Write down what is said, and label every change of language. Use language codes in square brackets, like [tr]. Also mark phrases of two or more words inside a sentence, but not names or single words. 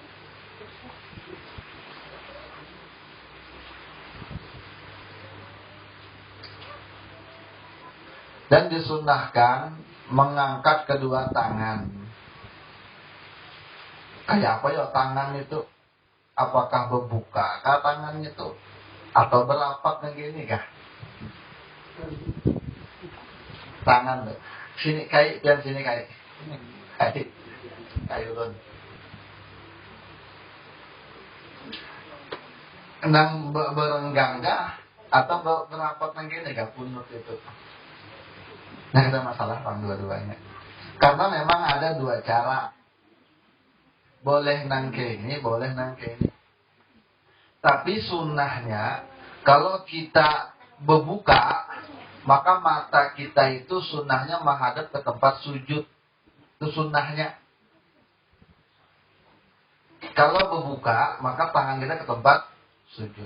[id] Dan disunnahkan mengangkat kedua tangan. Kayak apa ya tangan itu? Apakah berbuka tangannya itu? Atau berapat begini kah? Tangan tuh. Sini kayak dan sini kayak. [bjn] Kayak ulun. Nang berenggang kah? [id] Atau berapat begini kah punut itu? Nah, ada masalah bang dua-duanya. Karena memang ada 2 cara. Boleh nang ke ini, boleh nang ke ini. Tapi sunnahnya kalau kita berbuka, maka mata kita itu sunnahnya menghadap ke tempat sujud. Itu sunnahnya. Kalau berbuka, maka tangan kita ke tempat sujud.